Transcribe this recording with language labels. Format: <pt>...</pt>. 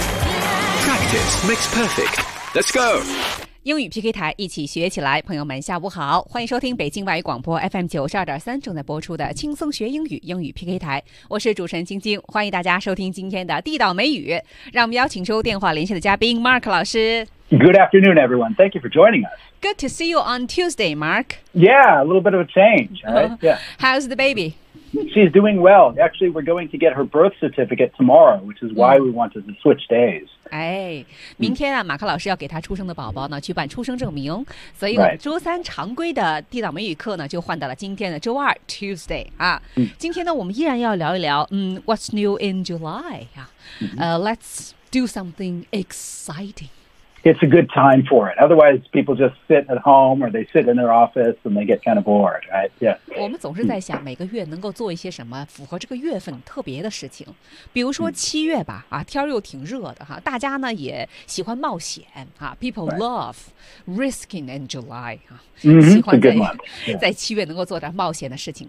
<en>Practice makes perfect. Let's go.</en> <zh>英语 PK 台，一起学起来。朋友们下午好，欢迎收听北京外语广播 FM92.3 正在播出的轻松学英语英语 PK 台，我是主持人晶晶，欢迎大家收听今天的地道美语。让我们邀请收电话连线的嘉宾 Mark 老师。</zh> <en>Good afternoon everyone, thank you for joining us. Good to see you on Tuesday, Mark. Yeah, a little bit of a change, right? Yeah. How's the baby? She's doing well. Actually, we're going to get her birth certificate tomorrow, which is why we wanted to switch days.</en> <zh>哎，明天啊，马克老师要给他出生的宝宝呢去办出生证明，所以我们周三常规的地道美语课呢就换到了今天的周二 Tuesday 啊。今天呢，我们依然要聊一聊，</zh> <en>What's new in July? Let's do something exciting. It's a good time for it. Otherwise, people just sit at home or they sit in their office and they get kind of bored, right? Yeah.</en> <zh>我们总是在想每个月能够做一些什么符合这个月份特别的事情。比如说七月吧，天又挺热的哈，大家呢也喜欢冒险啊。</zh> <en>People love risking in July.</en> <zh>啊，喜欢在七月能够做点冒险的事情。</zh>